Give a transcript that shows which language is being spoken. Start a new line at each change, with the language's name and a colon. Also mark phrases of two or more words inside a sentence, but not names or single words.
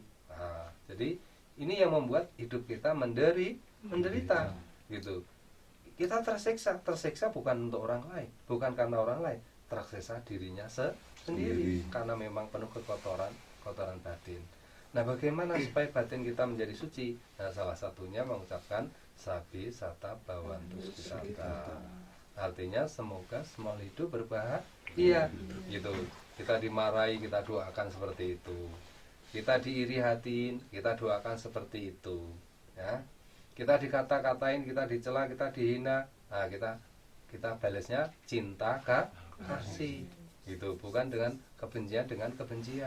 Indonesian: Nah, jadi ini yang membuat hidup kita menderita, gitu. Kita tersiksa bukan untuk orang lain, bukan karena orang lain, tersiksa dirinya sendiri karena memang penuh kotoran batin. Nah, bagaimana supaya batin kita menjadi suci? Nah, salah satunya mengucapkan
Pali: sabi sata bawantu sata.
Indonesian: Artinya semoga semua hidup berbahagia, gitu. Kita dimarahi, kita doakan seperti itu. Kita diiri hatiin, kita doakan seperti itu, ya. Kita dikata-katain, kita dicela, kita dihina, nah kita balasnya cinta kasih, gitu, bukan dengan kebencian.